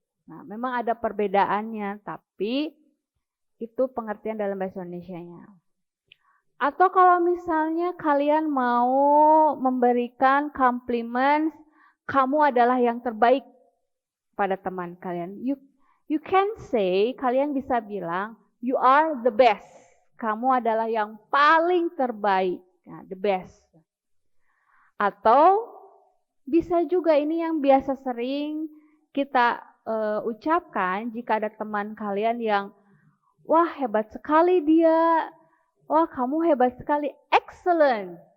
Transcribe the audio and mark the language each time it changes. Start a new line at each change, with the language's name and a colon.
Indonesian: Nah, memang ada perbedaannya, tapi itu pengertian dalam bahasa Indonesianya. Atau kalau misalnya kalian mau memberikan komplimen, kamu adalah yang terbaik pada teman kalian.
English: You can say,
Indonesian: kalian bisa bilang,
English: you are the best.
Indonesian: Kamu adalah yang paling terbaik. Nah,
English: the best.
Indonesian: Atau bisa juga ini yang biasa sering kita ucapkan jika ada teman kalian yang, wah hebat sekali dia, wah kamu hebat sekali, excellent.